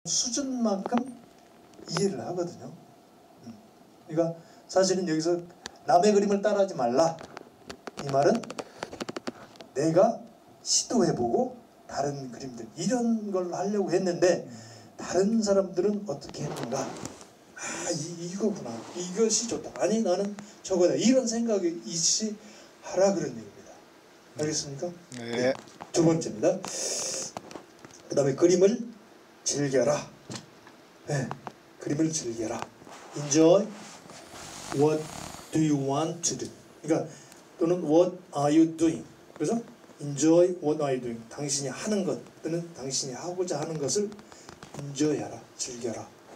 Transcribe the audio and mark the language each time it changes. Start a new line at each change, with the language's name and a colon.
Korean: 수준만큼 이해를 하거든요. 그러니까 사실은 여기서 남의 그림을 따라하지 말라, 이 말은 내가 시도해보고 다른 그림들 이런 걸 하려고 했는데 다른 사람들은 어떻게 했는가, 이거구나, 이것이 좋다, 아니 나는 저거다, 이런 생각이 있이 하라, 그런 얘기입니다. 알겠습니까? 네. 두 번째입니다. 그 다음에 그림을 즐겨라. 네, 그림을 즐겨라.
English: Enjoy what do you want to do.
Korean: 그러니까 또는
English: what are you doing.
Korean: 그래서
English: enjoy what are you doing.
Korean: 당신이 하는 것 또는 당신이 하고자 하는 것을 enjoy하라, 즐겨라.